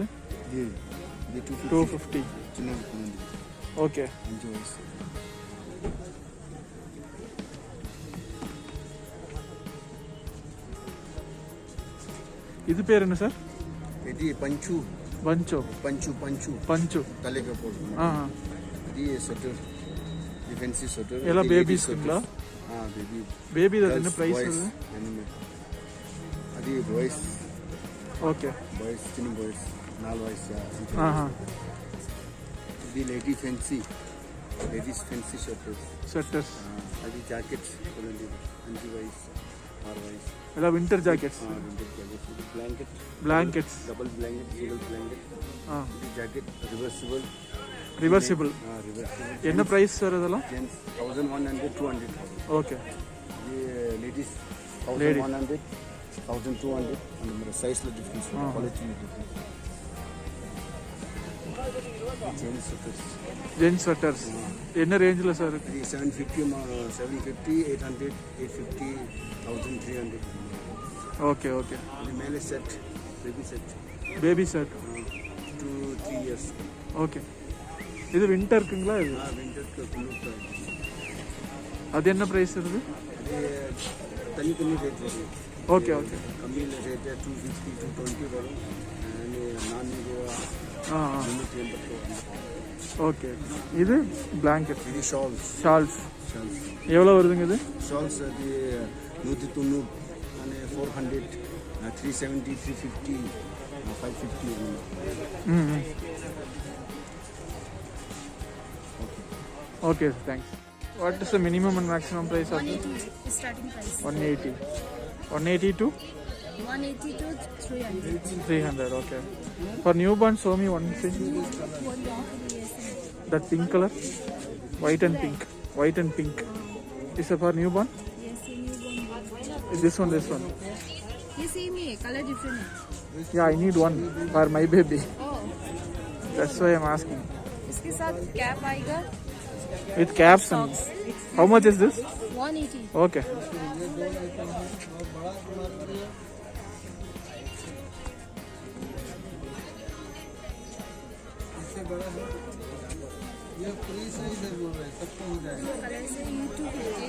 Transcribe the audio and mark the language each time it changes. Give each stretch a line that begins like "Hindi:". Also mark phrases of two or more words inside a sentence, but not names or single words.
Tamil: இது 250. சின்ன குழந்தை Okay. 5 வயசு இது பேர் என்ன சார்?
Telugu: ఇది పంచు
Tamil: பஞ்சோ.
Telugu: పంచు పంచు
Tamil: பஞ்சு. தலைக்கு போடுறோம்
Telugu: ఇది స్వెటర్ డిఫెన్సీ స్వెటర్
Kannada: ಎಲ್ಲ ಬೇಬೀಸ್ங்களா?
Telugu: బేబీ
Kannada: ಬೇಬಿ என்ன ಪ್ರೈಸ್ ಅದು?
Telugu: అది బాయ్స్ ఓకే. బాయ్స్ చిన్న బాయ్స్ 4 వయసు ఇది
English: ladies fancy sweaters
Kannada: ಸ್ವೆಟರ್ಸ್.
Telugu: అది జాకెట్స్ 5 వయసు 6 వయసు
Kannada: ಎಲ್ಲ
English: winter jackets. winter jackets
Telugu: ఇది బ్లాంకెట్
Kannada: ಬ್ಲಾಂಕೆಟ್ಸ್.
English: double blanket single blanket
Telugu: ఇది
English: jacket reversible
Kannada: ರಿವರ್ಸಿಬಲ್. என்ன ಪ್ರೈಸ್ ಸರ್ ಅದೆಲ್ಲ? ಜೆಂಟ್ಸ್ 1100 200 ಓಕೆ.
Telugu: ఇది లేడీస్ 1100 1200 అండ్ మన సైజ్ లో డిఫరెన్స్
English: quality difference gents sweaters gents sweaters
Tamil: என்ன ரேஞ்சில் சார் இருக்கு?
Telugu: ఇది 750 800 850 1300
English: okay okay.
Telugu: ఇది
English: male set baby set baby shirt. 2-3 years
Tamil: ஓகே. இது விண்டருக்குங்களா? இது வின்டர் குளிர் அது என்ன ப்ரைஸ் இருக்குது? அது தனி ரேட் வரும்.
English: okay okay.
Tamil: கம்மி ரேட் 250 220 வரும். நான் ஆ ஆ. 380 ஓகே. இது blanket.
English: This shawls. Shawls. Shawls.
Tamil: எவ்வளோ வருதுங்க இது?
English: Shawls the 190 and 400, 370, 350, 550. ம். Okay, thanks. What is the minimum and maximum price of this? 180 is starting price. 180. 180 to 180 to 300. 300, okay. For newborn, show me one thing. That pink color? White and pink. White and pink. Is it for newborn? Yes, newborn. Is this one, this one? You see me, color different. Yeah, I need one for my baby. Oh, That's why I'm asking.
Hindi: इसके साथ कैप आएगा
English: With caps and... How much is this? 180. Okay.
Hindi: कलर से ये 250.